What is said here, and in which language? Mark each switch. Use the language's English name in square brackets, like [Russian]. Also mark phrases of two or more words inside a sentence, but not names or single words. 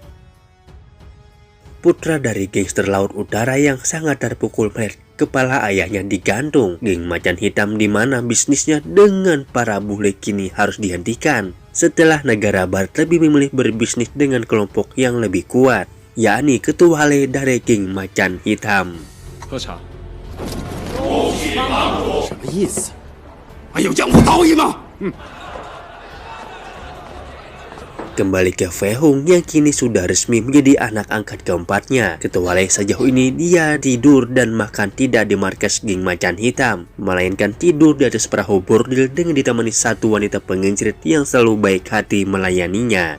[Indonesian] Putra dari gangster laut utara yang sangat terpukul melihat kepala ayahnya digantung, geng macan hitam di mana bisnisnya dengan para bule kini harus dihentikan setelah negara barat lebih memilih berbisnis dengan kelompok yang lebih kuat, yakni ketua Lei dari geng macan hitam. [Chinese] 喝茶。什么意思？还有江湖道义吗？ [Indonesian] Kembali ke Fei Hong yang kini sudah resmi menjadi anak angkat keempatnya. Ketua Lei sejauh ini dia tidur dan makan tidak di markas geng macan hitam, melainkan tidur di atas perahu bordil dengan ditemani satu wanita pengencirit yang selalu baik hati melayaninya.